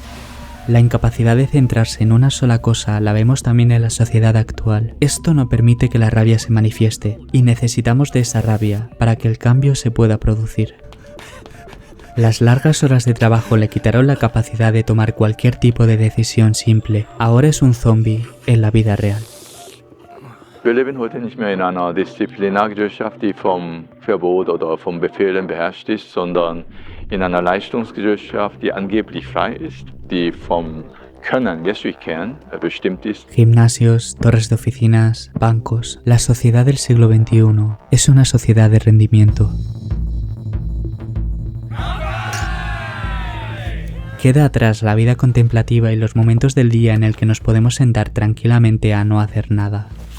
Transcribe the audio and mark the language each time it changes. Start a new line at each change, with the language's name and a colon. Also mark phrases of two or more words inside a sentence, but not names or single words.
Spanish: La incapacidad de centrarse en una sola cosa la vemos también en la sociedad actual. Esto no permite que la rabia se manifieste, y necesitamos de esa rabia para que el cambio se pueda producir. Las largas horas de trabajo le quitaron la capacidad de tomar cualquier tipo de decisión simple. Ahora es un zombie en la vida real.
German: Wir leben heute nicht mehr in einer Disziplinargesellschaft, die vom Verbot oder vom Befehlen beherrscht ist, sondern in einer Leistungsgesellschaft, die angeblich frei ist, die vom Können, Geschickern bestimmt ist.
Spanish: Gimnasios, torres de oficinas, bancos. La sociedad del siglo XXI es una sociedad de rendimiento. Queda atrás la vida contemplativa y los momentos del día en el que nos podemos sentar tranquilamente a no hacer nada.